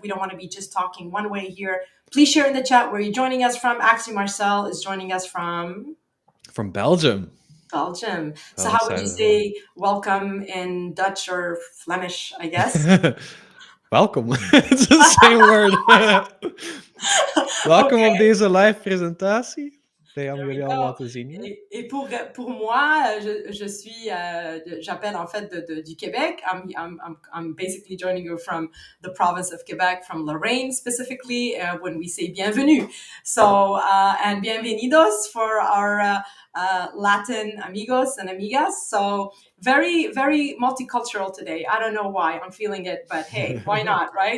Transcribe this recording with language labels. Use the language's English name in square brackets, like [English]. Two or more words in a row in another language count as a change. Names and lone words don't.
[English] We don't want to be just talking one way here. Please share in the chat where you're joining us from. Actually, Marcel is joining us from From Belgium. Belgium. So Well how would you excited about say welcome in Dutch or Flemish, I guess? it. Welkom. it's the same word. [Dutch] Welkom op [English] Okay. [Dutch] deze live presentatie. Die [English] There [Dutch] hebben we jullie allemaal [English] go. [Dutch] te zien hier. [French] Et pour moi, je suis, j'appelle en fait du Québec. [English] I'm basically joining you from the province of Quebec, from Lorraine specifically, when we say bienvenue. So, and bienvenidos for our Latin amigos and amigas. So, very, very multicultural today. I don't know why I'm feeling it, but hey, why not, right?